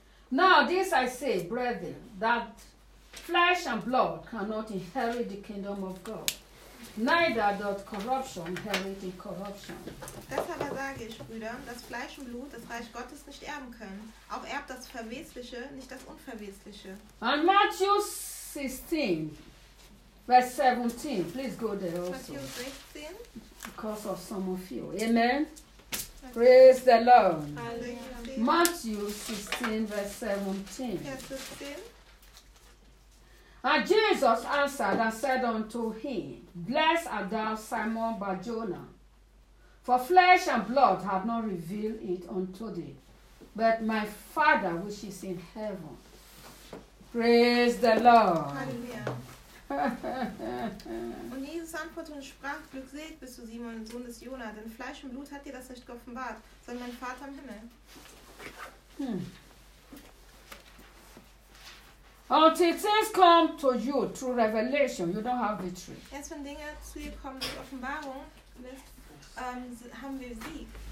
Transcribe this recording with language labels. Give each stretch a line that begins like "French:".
English: Now this I say, brethren, that flesh and blood cannot inherit the kingdom of God. Neither doth corruption inherit in corruption.
German: Deshalb sage ich, Brüder, dass Fleisch und Blut das Reich Gottes nicht erben können. Auch erbt das Verwesliche, nicht das Unverwesliche.
English: And Matthew 16, verse 17. Please go there also. Matthew 16. Because of some of you. Amen. Praise the Lord. Hallelujah. Matthew 16, verse 17. Yes, and Jesus answered and said unto him, blessed art thou, Simon Barjona, for flesh and blood have not revealed it unto thee, but my Father which is in heaven. Praise the Lord. Hallelujah.
German: Und Jesus antwortete und sprach, glückselig bist du, Simon, Sohn des Jona, denn Fleisch und Blut hat dir das nicht offenbart, sondern dein Vater im Himmel.
English: Until things come to you through revelation, you don't have victory.
German: Erst wenn Dinge zu dir kommen durch Offenbarung, haben wir Sieg.